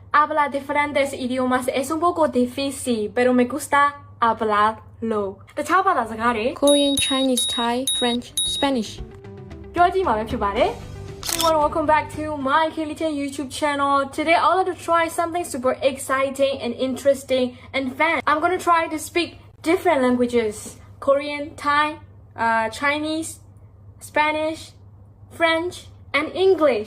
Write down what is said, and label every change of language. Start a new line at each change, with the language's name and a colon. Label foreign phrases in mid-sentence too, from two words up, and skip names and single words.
Spanish: habla diferentes idiomas es un poco difícil, pero me gusta hablarlo.
Burmese: တခြားဘာသာစကားတွေ
English: Korean, Chinese, Thai, French, Spanish.
Burmese: ပြောကြည့်မှာပဲဖြစ်ပါတယ်
English: Everyone, welcome back to my Kelly YouTube channel. Today, I'd like to try something super exciting and interesting and fun. I'm gonna try to speak different languages: Korean, Thai, Chinese, Spanish, French, and English.